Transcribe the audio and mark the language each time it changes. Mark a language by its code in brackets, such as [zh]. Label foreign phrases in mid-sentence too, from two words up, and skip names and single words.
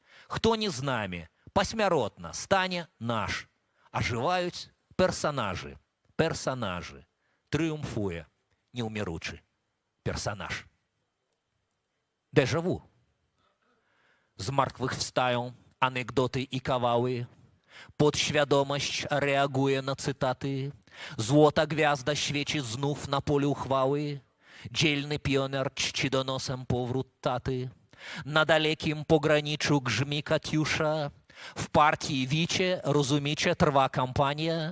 [be] Хто не з намі, пасмяротна стане наш. Ажываюць персанажы. Персанажы. Трыумфуе неўміручы персанаж. Дэжаву. З мартвых встаю анекдоты і кавалы. [pl] Подświadomość reaguje na cytaty. Złota gwiazda świeci znów na polu chwały. Dzielny pioner czci donosem powrót taty. Na dalekim pograniczu grzmi Katiusza. W partii wicie, rozumicie, trwa kampania.